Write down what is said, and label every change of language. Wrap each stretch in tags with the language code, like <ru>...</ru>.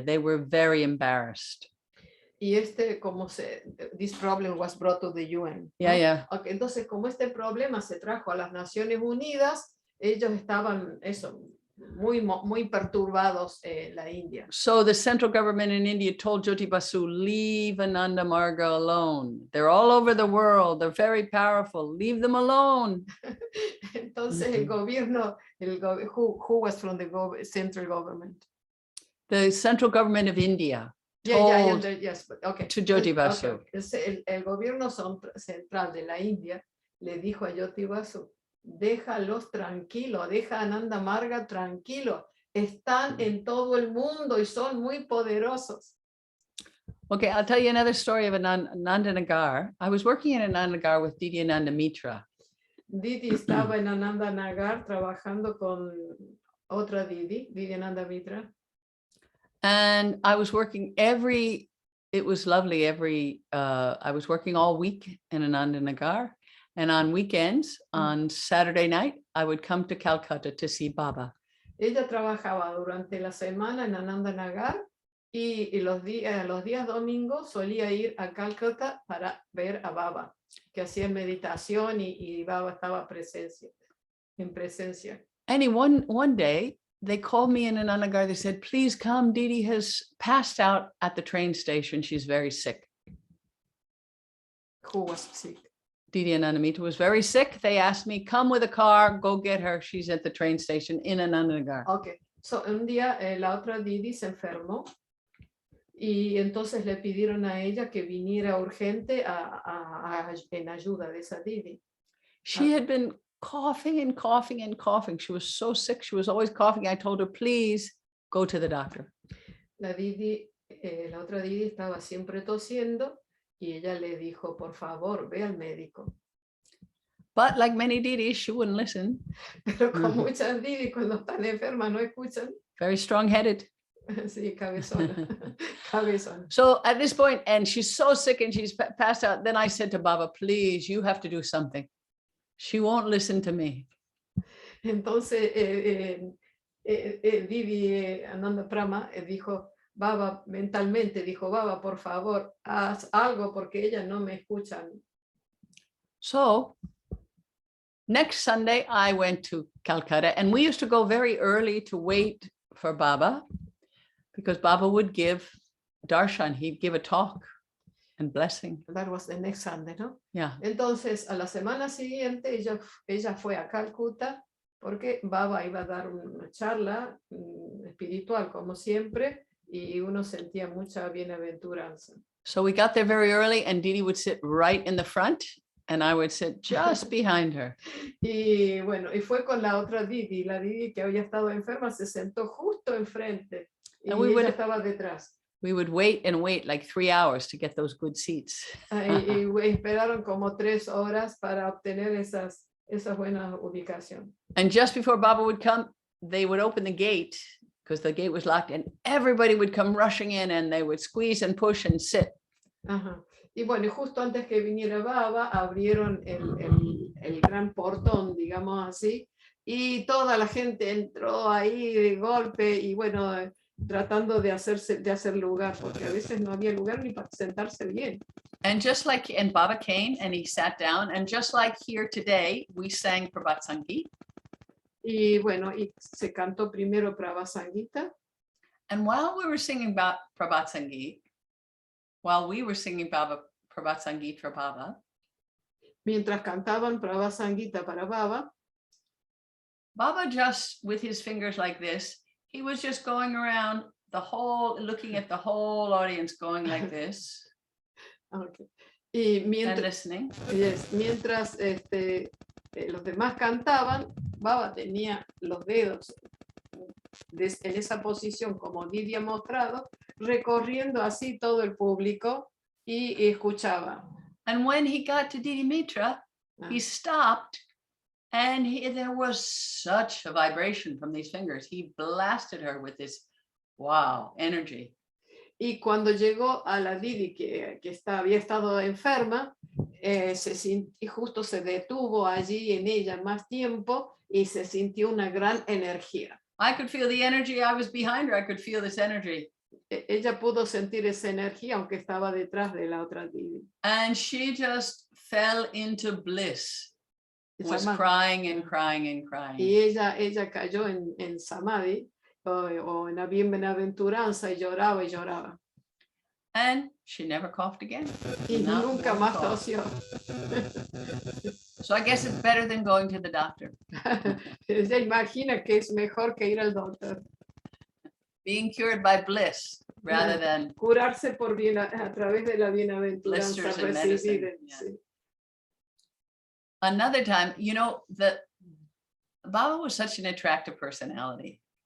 <en>They were very embarrassed.</en> <es>Y</es> <en>this problem was brought to the UN. Yeah, yeah.</en> <es>Okay, entonces, como este problema se trajo a las Naciones Unidas, ellos estaban muy perturbados la India.</es> <en>So the central government in India told Jyoti Basu, leave Ananda Marga alone. They're all over the world. They're very powerful. Leave them alone.</en> <es>Entonces el gobierno,</es> <en>who was from the central government? The central government of India told to Jyoti Basu. Okay.</en> <es>El gobierno central de la India le dijo a Jyoti Basu, déjalos tranquilos, deja a Ananda Marga tranquilo. Están en todo el mundo y son muy poderosos.</es> <en>Okay, I'll tell you another story of Ananda Nagar. I was working in Ananda Nagar with Didi Ánanda Mitra.</en> <es>Didi estaba en Ananda Nagar trabajando con otra Didi Ánanda Mitra.</es> <en>And I was working it was lovely. I was working all week in Ananda Nagar. And on weekends, on Saturday night, I would come to Calcutta to see Baba.</en> <es>Ella trabajaba durante la semana en Ananda Nagar y los días domingos solía ir a Calcutta para ver a Baba, que hacía meditación y Baba estaba en presencia.</es> <en>And one day, they called me in Ananda Nagar. They said, please come. Didi has passed out at the train station. She's very sick. Who was sick? Didi Ánanda Mitra was very sick. They asked me, come with a car, go get her. She's at the train station in Ananda Nagar. Okay, so</en> <es>un día la otra Didi se enfermó y entonces le pidieron a ella que viniera urgente en ayuda de esa Didi.</es> <en>She had been coughing and coughing and coughing. She was so sick. She was always coughing. I told her, please go to the doctor.</en> <es>La otra Didi estaba siempre tosiendo. Y ella le dijo, por favor, ve al médico.</es> <en>But like many Didis, she wouldn't listen.</en> <es>Pero con muchas Didi, cuando están enfermas, no escuchan.</es> <en>Very strong-headed.</en> <es>Sí, cabezona. Cabezona.</es> <en>So at this point, and she's so sick and she's passed out, then I said to Baba, please, you have to do something. She won't listen to me.</en> <es>Entonces, Didi Ánanda Prama dijo, Baba, mentalmente dijo, Baba, por favor, haz algo porque ellas no me escuchan.</es> <en>So next Sunday, I went to Calcutta and we used to go very early to wait for Baba because Baba would give darshan, he'd give a talk and blessing. That was the next Sunday,</en> <es>¿no?</es> <en>Yeah.</en> <es>Entonces, a la semana siguiente, ella fue a Calcuta porque Baba iba a dar una charla espiritual, como siempre, y uno sentía mucha bienaventuranza.</es> <en>So we got there very early and Didi would sit right in the front and I would sit just behind her.</en> <es>Y bueno, y fue con la otra Didi, la Didi que había estado enferma, se sentó justo enfrente y</es> <en>And we</en> <es>ella</es> <en>would-</en> <es>estaba detrás.</es> <en>We would wait and wait like 3 hours to get those good seats.</en> <es>Y esperaron como 3 horas para obtener esa buena ubicación.</es> <en>And just before Baba would come, they would open the gate because the gate was locked and everybody would come rushing in and they would squeeze and push and sit. Ajá.</en> <es>Y bueno, y justo antes que viniera Baba, abrieron el gran portón, digamos así, y toda la gente entró ahí de golpe y bueno, tratando de hacer lugar, porque a veces no había lugar ni para sentarse bien.</es> <en>And Baba came and he sat down, and just like here today, we sang Prabhat Sangeet.</en> <es>Y bueno, y se cantó primero Prabhat Sangeeta.</es> <en>And while we were singing about Prabhat Sangeet, Prabhat Sangeet for Baba,</en> <es>Mientras cantaban Prabhat Sangeeta para Baba,</es> <en>Baba just with his fingers like this, he was just going around looking at the whole audience going like this. okay. Y And</en> <es>mientras,</es> <en>listening.</en> <es>mientras los demás cantaban, Baba tenía los dedos en esa posición como Didi ha mostrado, recorriendo así todo el público y escuchaba.</es> <en>And when he got to Didi Mitra, he Ah. stopped and there was such a vibration from these fingers. He blasted her with this, wow, energy.</en> <es>Y cuando llegó a la Didi que había estado enferma, y justo se detuvo allí en ella más tiempo y se sintió una gran energía.</es> <en>I could feel the energy. I was behind her. I could feel this energy.</en> <es>Ella pudo sentir esa energía aunque estaba detrás de la otra Didi.</es> <en>And she just fell into bliss. Was Samadhi. crying and crying and crying.</en> <es>Y ella cayó en Samadhi o en la bienaventuranza y lloraba y lloraba.</es> <en>And she never coughed again.</en> <es>Y</es> <en>Not</en> <es>nunca</es> <en>one</en> <es>más</es> <en>cough.</en> <es>tosió.</es> <en>So I guess it's better than going to the doctor.</en> <es>Ella imagina que es mejor que ir al doctor.</es> <en>Being cured by bliss rather than</en> <es>Curarse a través de la bienaventuranza</es> <en>blisters and medicine.</en> <es>recibida.</es> <en>Yeah.</en> <es>Sí.</es> <en>Another time, Baba was such an attractive personality.</en>